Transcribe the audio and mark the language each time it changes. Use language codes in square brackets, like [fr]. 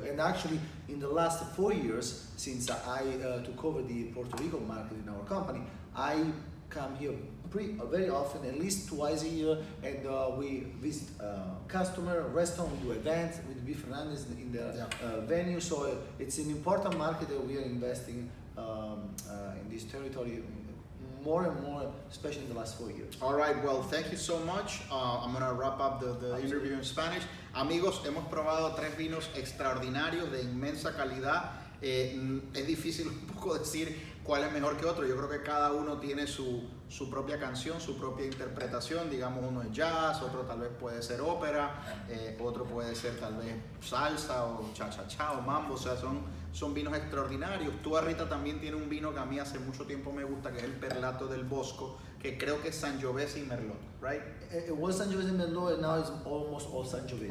[en] And actually, in the last 4 years, since I took over the Puerto Rico market in our company, I come here very often, at least twice a year, and we visit customer, restaurant, we do events with Fernández in the venue. So it's an important market that we are investing in this territory more and more, especially in the last 4 years. All right, well, thank you so much. I'm going to wrap up the interview in Spanish. [es] Amigos, hemos probado 3 vinos extraordinarios de inmensa calidad. Es difícil un poco decir cuál es mejor que otro. Yo creo que cada uno tiene su propia canción, su propia interpretación. Digamos, uno es jazz, otro tal vez puede ser ópera, otro puede ser tal vez salsa o cha-cha-cha o mambo. O sea, son vinos extraordinarios. Tú, Rita, también tiene un vino que a mí hace mucho tiempo me gusta, que es el Perlato del Bosco, que creo que es Sangiovese y Merlot, [en] right? It was Sangiovese and Merlot, and now it's almost all Sangiovese.